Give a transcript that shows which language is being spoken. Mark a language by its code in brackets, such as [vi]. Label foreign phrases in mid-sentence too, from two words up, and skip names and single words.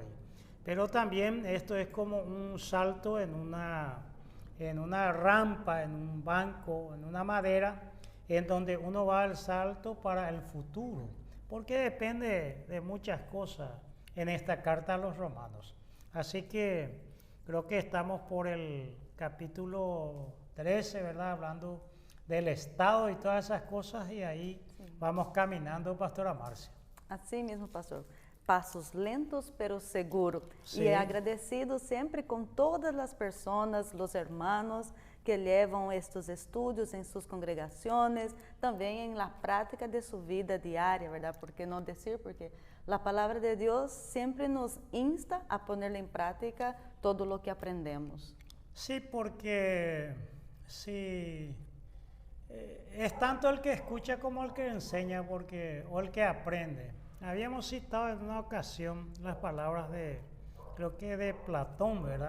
[es] Pero también esto es como un salto en una rampa, en un banco, en una madera, en donde uno va al salto para el futuro, porque depende de muchas cosas en esta carta a los romanos. Así que creo que estamos por el capítulo 13, ¿verdad? Hablando del Estado y todas esas cosas, y ahí vamos caminando, Pastora Marcia. [pt] Assim mesmo, pastor. Passos lentos, [es] pero seguro. Sí. [pt] E agradecido sempre com todas as pessoas, os hermanos que levam estes estudos em suas congregações, também em la prática de sua vida diária, ¿verdad? Por que não dizer? Porque a palavra de Deus sempre nos insta a poner em prática [es] todo lo que aprendemos. Sí, porque sí, es tanto el que escucha como el que enseña, o el que aprende. Habíamos citado en una ocasión las palabras creo que de Platón, ¿verdad?